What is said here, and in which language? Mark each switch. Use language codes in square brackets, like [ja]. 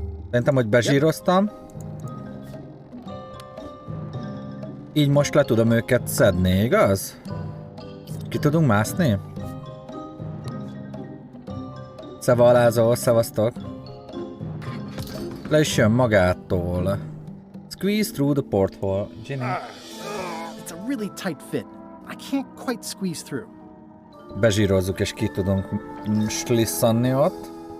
[hu] Szerintem, hogy bezsíroztam. Így most le tudom őket szedni, igaz? Ki tudunk mászni? Szeva alázó, szevasztok. Le is jön magától. [en] Squeeze through the porthole. Ginny. It's a really tight fit. I can't quite squeeze through. [hu] Bezsírozzuk és ki tudunk slisszanni ott.